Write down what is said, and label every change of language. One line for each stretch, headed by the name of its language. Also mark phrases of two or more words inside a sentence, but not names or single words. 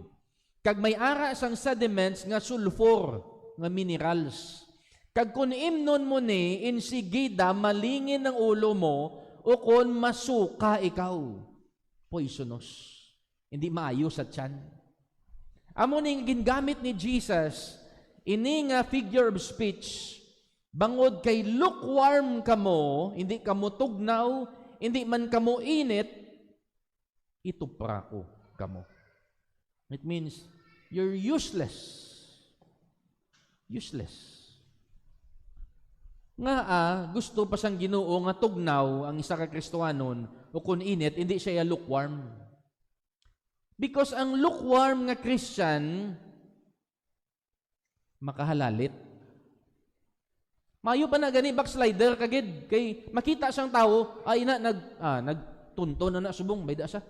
Hiligaynon: Kag may ara sang sediments nga sulfur nga minerals. Kag kun imnon mo ni insigida malingin ang ulo mo o kun masuka ikaw, poisonous. Hindi maayo sa tiyan. Amo ning gingamit ni Jesus ini nga
English: figure of speech
Hiligaynon: bangod kay lukewarm kamo, hindi kamo tugnaw, hindi man kamo init, itupra ko kamo.
English: It means you're useless. Useless.
Hiligaynon: Nga gusto pa sang Ginoo nga tugnaw ang isa ka Kristohanon o kun init, hindi siya lukewarm. Because ang lukewarm nga Christian, makahalalit. Mayo pa na gani backslider kagid kay makita siyang tao ay nagtunto na subong bayda sa.